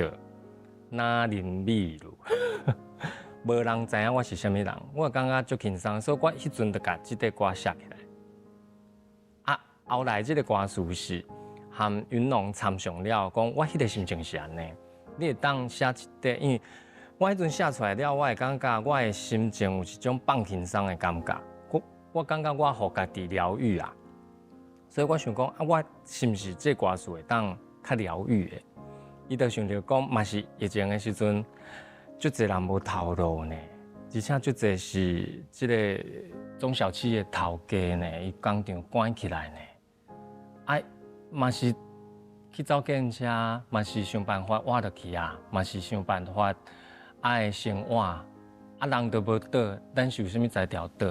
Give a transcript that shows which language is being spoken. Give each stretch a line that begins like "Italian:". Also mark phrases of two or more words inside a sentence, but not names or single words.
Min Nan Chinese: 哪啉米露，无人知影我是啥物人，我感觉足轻松，所以我迄阵就甲即首歌写起来。啊，后来即个歌词是和云龙参详了，讲我迄个心情是安尼，你会当写一首，因为我迄阵写出来了，我会感觉我的心情有一种放轻松的感觉，我感觉我互家己疗愈啊，所以我想讲啊，我是毋是这歌词会当较疗愈的？伊就想着讲，嘛是疫情的时阵，足侪人无头路呢，而且足侪是即个中小企业头家呢，伊工厂关起来呢，啊，嘛是去走计程车，嘛是想办法活落去啊，嘛是想办法爱生活，啊，人都无倒，咱是有啥物才调倒？